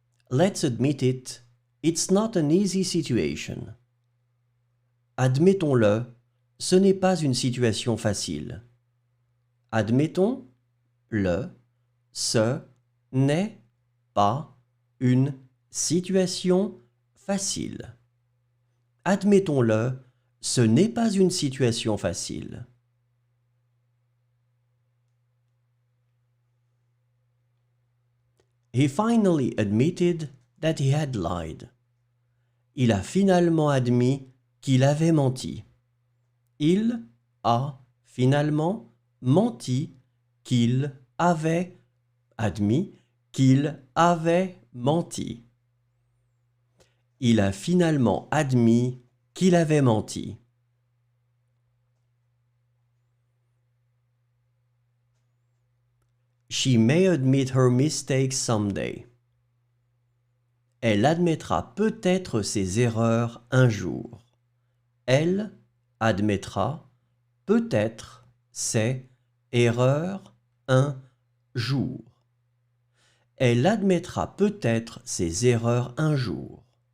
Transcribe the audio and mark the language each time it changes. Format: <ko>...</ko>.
<en>Let's admit it, it's not an easy situation.</en> <fr>Admettons-le, ce n'est pas une situation facile. Admettons-le, ce n'est pas une situation facile. Admettons-le, ce n'est pas une situation facile.</fr> <en>He finally admitted that he had lied.</en> <fr>Il a finalement admis qu'il avait menti. Il a finalement menti qu'il avait admis qu'il avait menti. Il a finalement admis qu'il avait menti.</fr> <en>She may admit her mistakes someday.</en> <fr>Elle admettra peut-être ses erreurs un jour. Elle admettra peut-être ses erreurs un jour. Elle admettra peut-être ses erreurs un jour.</fr>